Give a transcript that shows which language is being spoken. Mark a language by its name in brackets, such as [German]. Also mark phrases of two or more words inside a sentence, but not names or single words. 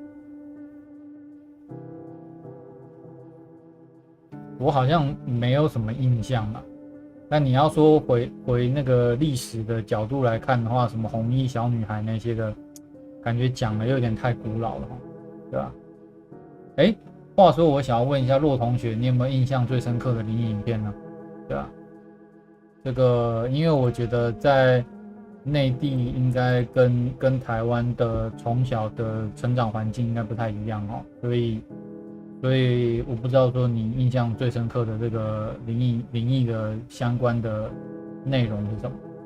[Chinese] 我好像没有什么印象了。那你要说回那个历史的角度来看的话，什么红衣小女孩那些的，感觉讲的有点太古老了，对吧？话说我想要問一下骆同學，你有沒有印象最深刻的靈異影片呢？對吧？這個因為我覺得在內地應該跟台灣的從小的成長環境應該不太一樣哦，所以我不知道說你印象最深刻的這個靈異的相關的內容是什麼。